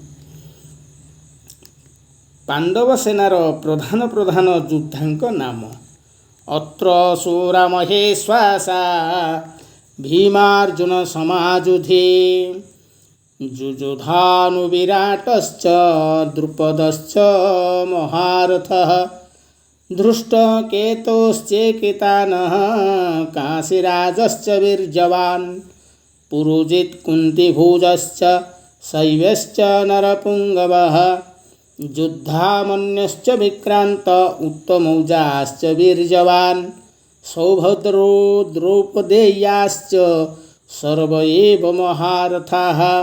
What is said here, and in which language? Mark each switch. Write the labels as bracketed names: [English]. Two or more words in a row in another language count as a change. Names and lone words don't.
[Odia] ପାଣ୍ଡବ ସେନାର ପ୍ରଧାନ ପ୍ରଧାନ ଯୋଦ୍ଧାଙ୍କ ନାମ। [Sanskrit] ଅତ୍ର ସୁରାମହେଶ୍ୱାସା ଭୀମାର୍ଜୁନ ସମାଯୁଧି ଯୁଯୁଧାନୁବିରାଟଶ୍ଚ ଦ୍ରୁପଦଶ୍ଚ ମହାରଥः धृष्टकेतुश्चेकितानः काशीराजश्च वीर्यवान् पुरुजित् कुन्तीभुजश्च शैव्यश्च नरपुङ्गवः युद्धामन्यश्च विक्रान्त उत्तमौजाश्च वीर्यवान् सौभद्रो द्रौपदेयाश्च सर्व एव महारथाः।